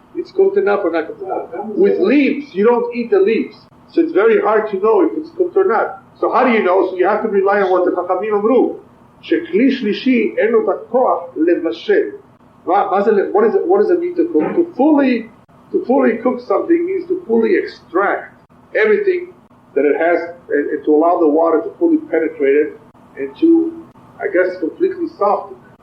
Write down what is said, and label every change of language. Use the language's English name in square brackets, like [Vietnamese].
[English] It's cooked enough or not cooked enough. With leaves, you don't eat the leaves. So it's very hard to know if it's cooked or not. So how do you know? So you have to rely on what the [Hebrew] חכמים אמרו. שכלי שלישי אין לו את הכוח לבשל. [English] What does it mean to cook? To fully cook something means to fully extract everything that it has, and to allow the water to fully penetrate it, and to, I guess, completely soften it.